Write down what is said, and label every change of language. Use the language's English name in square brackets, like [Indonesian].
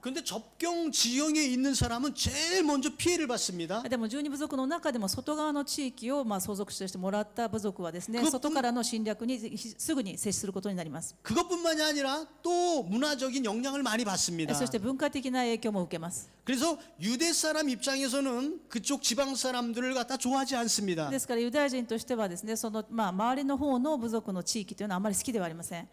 [Korean] 근데 접경 지형에 있는 사람은 제일 먼저 피해를 받습니다. [Japanese] でも12部族の中でも外側の地域を相続地としてもらった部族はですね、 [Korean] 그것뿐 [Japanese] 外からの侵略にすぐに接することになります。 [Korean] 그것뿐만이 아니라 또 문화적인 영향을 많이 받습니다. [Japanese] そして文化的な影響も受けます。 [Korean] 그래서 유대 사람 입장에서는 그쪽 지방 사람들을 갖다 좋아하지 않습니다. [Japanese] ですからユダヤ人としてはですね、その周りの方の部族の地域というのはあまり好きではありません。